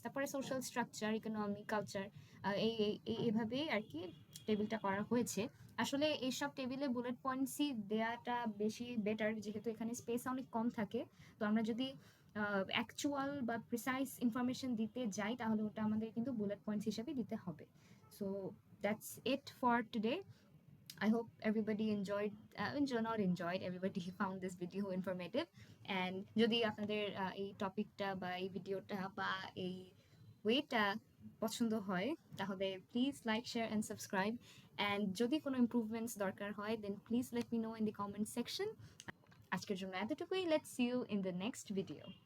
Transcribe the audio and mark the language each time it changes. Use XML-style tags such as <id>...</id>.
<bn>তারপরে social structure, economy, culture, এইভাবেই আর কি টেবিলটা করা হয়েছে। আসলে এইসব টেবিলে বুলেট পয়েন্টসই দেওয়াটা বেশি বেটার, যেহেতু এখানে স্পেস অনেক কম থাকে। তো আমরা যদি অ্যাকচুয়াল বা প্রিসাইজ ইনফরমেশন দিতে যাই, তাহলে ওটা আমাদের কিন্তু বুলেট পয়েন্টস হিসেবে দিতে হবে।</bn> <en>So that's it for today. I hope everybody enjoyed, not enjoyed, everybody found this video informative.</en> <bn>And যদি আপনাদের এই টপিকটা বা এই ভিডিওটা বা এই ওয়েটা পছন্দ হয়, তাহলে</bn> <en>Please like, share and subscribe. And</en> <bn>যদি কোনো ইমপ্রুভমেন্টস দরকার হয়,</bn> <en>Then please let me know in the comment section.</en> <bn>আজকের জন্য এতটুকুই।</bn> <en>Let's see you in the next video.</en>